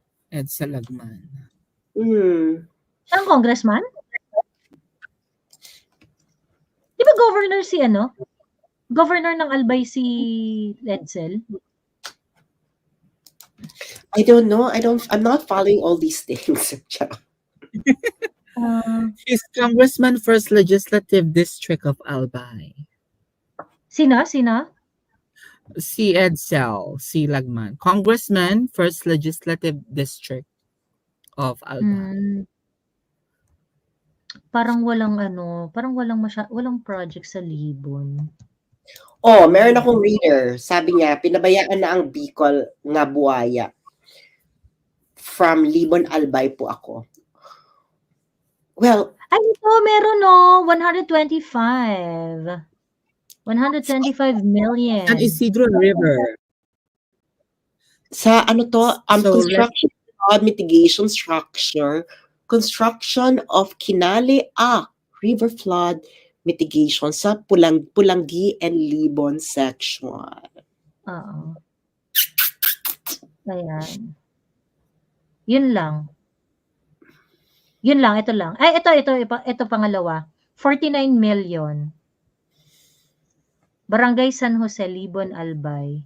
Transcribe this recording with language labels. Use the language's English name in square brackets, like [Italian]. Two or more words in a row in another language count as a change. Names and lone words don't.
[Filipino] EDSA Lagman. Siya ang congressman? Di ba governor si ano? Governor ng Albay si Edsel? [English] I don't know. I'm not following all these things. He's Congressman, 1st Legislative District of Albay. [Filipino] Sina? Si Edsel, si Lagman. [English] Congressman, 1st Legislative District of Albay. [Filipino] Parang walang walang project sa Libon. Oh, meron akong reader. Sabi niya, pinabayaan na ang Bicol nga buhaya. From Libon, Albay po ako. Well, Ay, ito, meron 125 million. San Isidro River. Sa ano to? So, [English] Construction of mitigation structure, construction of Kinale river flood mitigation sa Pulangi and Libon section. [Filipino] Oo. Ayan. Yun lang, ito lang. Ay, ito pangalawa. 49 million. Barangay San Jose, Libon, Albay.